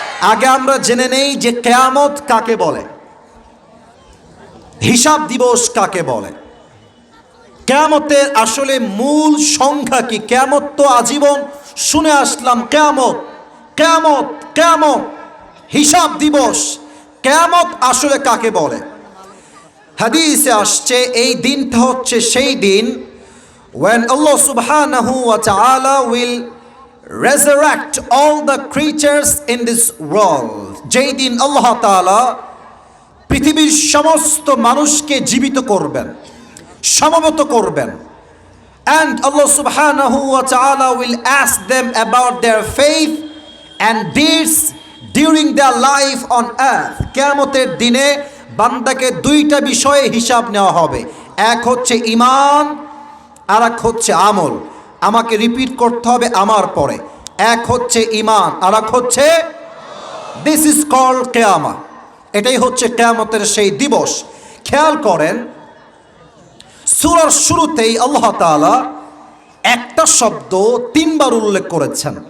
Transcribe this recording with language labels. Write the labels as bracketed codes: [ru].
[bn] আগে আমরা জেনে নেই যে কিয়ামত কাকে বলে, হিসাব দিবস কাকে বলে, কিয়ামতের আসলে মূল সংখ্যা কি। কিয়ামত তো আজীবন শুনে আসলাম, কিয়ামত কিয়ামত কিয়ামত, হিসাব দিবস। কিয়ামত আসলে কাকে বলে? হাদিসে আসছে এই দিনটা হচ্ছে সেই দিন [en] when Allah subhanahu wa ta'ala will resurrect all the creatures in this world. [bn] যেই দিন আল্লাহ তাআলা পৃথিবীর সমস্ত মানুষকে জীবিত করবেন, সমবেত করবেন। [en] And Allah subhanahu wa ta'ala will ask them about their faith and deeds during their life on earth. [bn] কিয়ামতের দিনে বান্দাকে দুইটা বিষয়ে হিসাব নেওয়া হবে। এক হচ্ছে ঈমান, আর এক হচ্ছে আমল। আমাকে রিপিট করতে হবে আমার পরে। এক হচ্ছে ঈমান, আর এক হচ্ছে, [en] this is called [bn] কিয়ামা। এটাই হচ্ছে কিয়ামতের সেই দিবস। খেয়াল করেন, সূরার শুরুতেই আল্লাহ তাআলা একটা শব্দ তিনবার উল্লেখ করেছেন।